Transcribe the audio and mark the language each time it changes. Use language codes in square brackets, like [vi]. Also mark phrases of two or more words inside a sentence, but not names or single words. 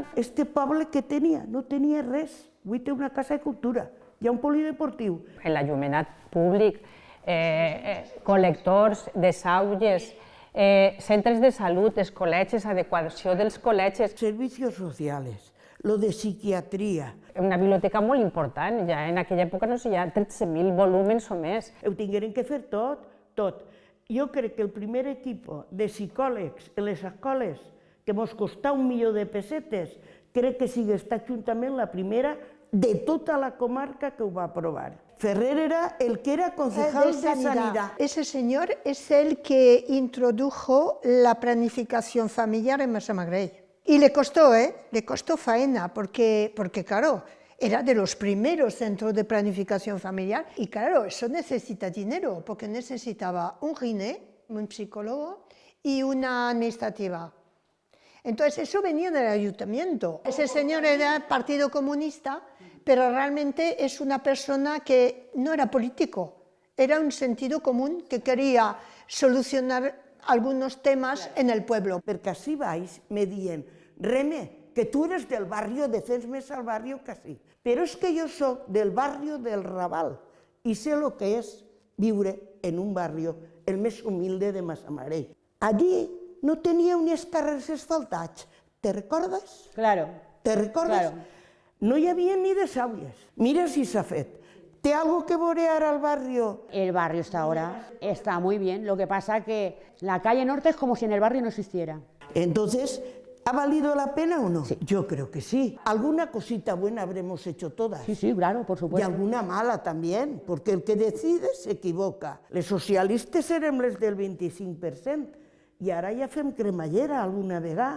[ca] Este poble que tenia? No tenia res. Avui té una casa de cultura, hi ha un polideportiu. L'enllumenat públic, col·lectors, desaulles, centres de salut, els col·legis, adequació dels col·legis. [es] Servicios sociales, lo de psiquiatria. [ca] Una biblioteca molt important, ja en aquella època no sé, hi ha 13.000 volúmens o més. Ho tingueren que fer tot, tot. Jo crec que el primer equip de psicòlegs en les escoles, que mos costà 1 milió de pessetes, crec que sigui aquest ajuntament la primera de tota la comarca que ho va aprovar. [es] Ferrer era el que era concejal de Sanidad. Ese señor es el que introdujo la planificación familiar en Massamagrell. Y le costó faena, porque claro, era de los primeros centros de planificación familiar y claro, eso necesita dinero, porque necesitaba un giné, un psicólogo y una administrativa. Entonces eso venía del ayuntamiento. Ese señor era Partido Comunista, pero realmente es una persona que no era político, era un sentido común que quería solucionar algunos temas en el pueblo. [ca] Perquè així baix me diuen, Reme, que tu eres del barrio, defens més al barrio que sí. Però és que jo soc del barrio del Raval i sé el que és viure en un barrio el més humilde de Massamarell. Allí no tenia unes carrers asfaltats, te recordes? Claro. Te recordes? Claro. No hi havia ni de sàulies. Mira si s'ha fet. ¿Té algo que veure ara al barrio? [es] El barrio está muy bien. Lo que pasa que la calle Norte es como si en el barrio no existiera. Entonces, ¿ha valido la pena o no? Sí. Yo creo que sí. Alguna cosita buena habremos hecho todas. Sí, sí, claro, por Y supuesto. alguna mala también, porque el que decide s'equivoca. [ca] Les socialistes érem les del 25%, i ara ja fem cremallera alguna vegada.